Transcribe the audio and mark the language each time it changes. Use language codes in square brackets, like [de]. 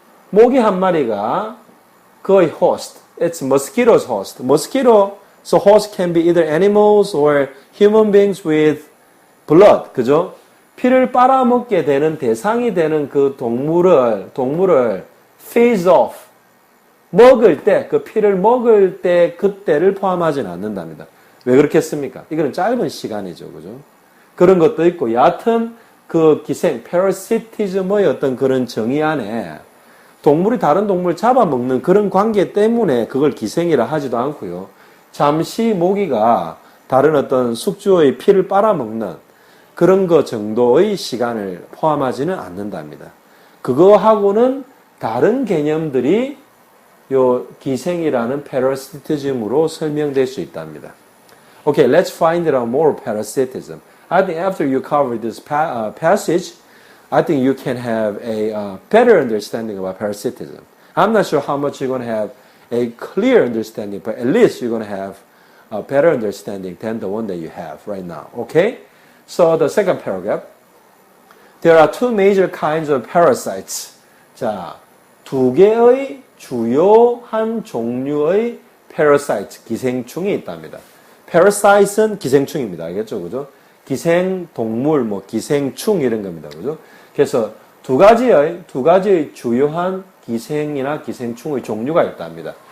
[ko] 모기 한 마리가 그의 host, [en] it's mosquito's host. Mosquito, so host can be either animals or human beings with blood, [ko] 그죠? 피를 빨아먹게 되는 대상이 되는 그 동물을 [en] feeds off, [ko] 먹을 때, 그 피를 먹을 때 그때를 포함하지는 않는답니다. 왜 그렇게 했습니까? 이거는 짧은 시간이죠, 그죠? 그런 것도 있고, 얕은 그 기생, parasitism의 어떤 그런 정의 안에 동물이 다른 동물을 잡아먹는 그런 관계 때문에 그걸 기생이라 하지도 않고요. 잠시 모기가 다른 어떤 숙주의 피를 빨아먹는 그런 것 정도의 시간을 포함하지는 않는답니다. 그거하고는 다른 개념들이 요 기생이라는 parasitism으로 설명될 수 있답니다. [en] Okay, let's find out more parasitism. I think after you cover this passage, I think you can have a better understanding about parasitism. I'm not sure how much you're going to have a clear understanding, but at least you're going to have a better understanding than the one that you have right now. Okay? So the second paragraph. There are two major kinds of parasites. [ko] 자, 두 개의 주요한 종류의 parasites, 기생충이 있답니다. parasite은 기생충입니다. 알겠죠? 그죠? 기생동물, 기생충 이런 겁니다. 그죠? 그래서 두 가지의 주요한 기생이나 기생충의 종류가 있답니다.